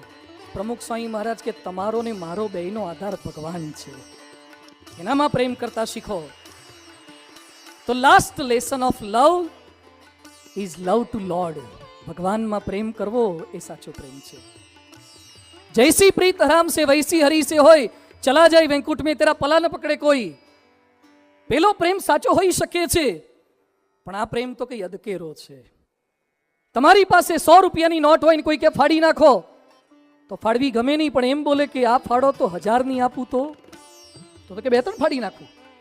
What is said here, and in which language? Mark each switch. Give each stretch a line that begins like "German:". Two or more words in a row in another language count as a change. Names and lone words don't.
Gujarati: પ્રમુખ સ્વામી મહારાજ કે તમારો ને મારો બેયનો આધાર ભગવાન છે, એનામાં પ્રેમ કરતા શીખો.
English: તો last lesson of love is love to Lord.
Gujarati: ભગવાનમાં પ્રેમ કરવો એ સાચો પ્રેમ છે.
Hindi: जैसी प्रीत हराम से वैसी हरी से होय, चला जाय वैकुंठ में तेरा पला न पकड़े कोई.
Gujarati: પેલો પ્રેમ સાચો હોઈ શકે છે, પણ આ પ્રેમ તો કઈ અધકેરો છે. તમારી પાસે 100 રૂપિયાની નોટ હોય ને કોઈ કે ફાડી નાખો તો ફાડવી ગમે નહીં, પણ એમ બોલે કે આ ફાડો તો 1000 ની આપું તો કે 2-3 ફાડી નાખું.